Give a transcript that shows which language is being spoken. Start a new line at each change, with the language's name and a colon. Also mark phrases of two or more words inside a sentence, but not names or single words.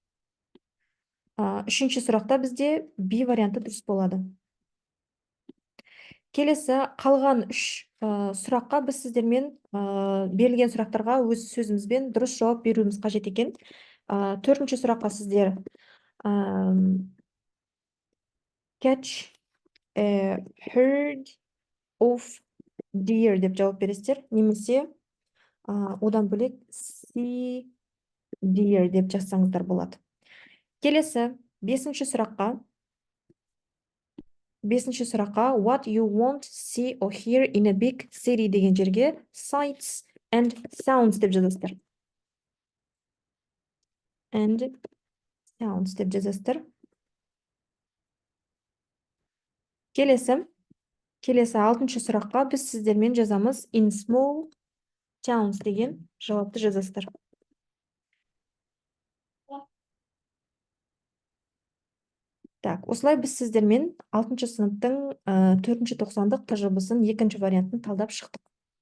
Kazakh: Үшінші сұрақта бізде B варианты дұрыс болады. Келесі қалған үш сұраққа біз сіздермен берілген сұрақтарға өз сөзімізбен дұрыс жауап беруіміз қажет екен. Төртінші сұраққа сіздер
English: catch a herd of deer
Kazakh: деп жауап бересіздер, немесе одан бөлек
English: see deer
Kazakh: деп жазсаңыздар болады. Келесі бесінші сұраққа
English: what you want to see or hear in a big city
Kazakh: деген жерге
English: sights and sounds
Kazakh: деп жазасыздар.
English: And sounds
Kazakh: деп жазасыздар. Келесі 6-шы сұраққа біз сіздермен жазамыз
English: in small towns
Kazakh: деген жауапты жазасыздар. Так, осылай біз сіздермен 6-шы сыныптың 4-ші тоқсандық тжб-сын 2-ші вариантын талдап шықтық.